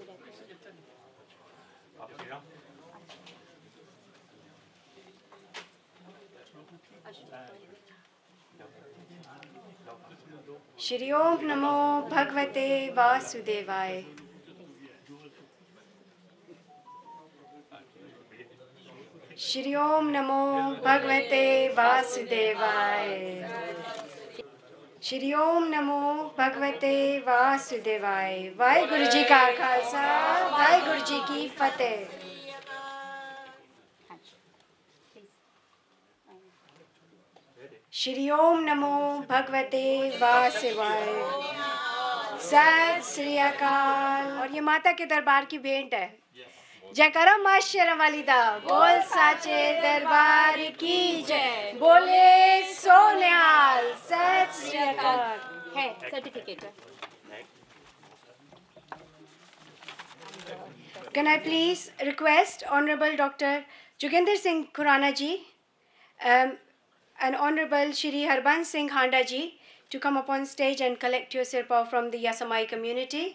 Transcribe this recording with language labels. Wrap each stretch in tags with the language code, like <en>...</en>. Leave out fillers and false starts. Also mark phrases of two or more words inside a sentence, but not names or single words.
<sa>श्री ओम नमो भगवते वासुदेवाय. श्री ओम नमो भगवते वासुदेवाय. श्री ओम नमो भगवते वासुदेवाय.</sa> <pa>ਵਾਹਿਗੁਰੂ ਜੀ ਕਾ ਖ਼ਾਲਸਾ, ਵਾਹਿਗੁਰੂ ਜੀ ਕੀ ਫ਼ਤਿਹ.</pa> <sa>श्री ओम नमो भगवते वासुदेवाय.</sa> <pa>ਸਤਿ ਸ੍ਰੀ ਅਕਾਲ.</pa> <hi>और ये माता के दरबार की भेंट है. जयकारा माँ शेरा वालिदा बोल साचे दरबार की जय.</hi> <pa>ਬੋਲੇ ਸੋ ਨਿਹਾਲ. ਸਤਿ ਸ੍ਰੀ ਅਕਾਲ.</pa> <hi>है सर्टिफिकेट.</hi> <en>Can I please request Honorable Dr. Joginder Singh Khurana ji and Honorable Shri Harbans Singh Handa ji to come up on stage and collect your sirpa from the Yasamai community.</en>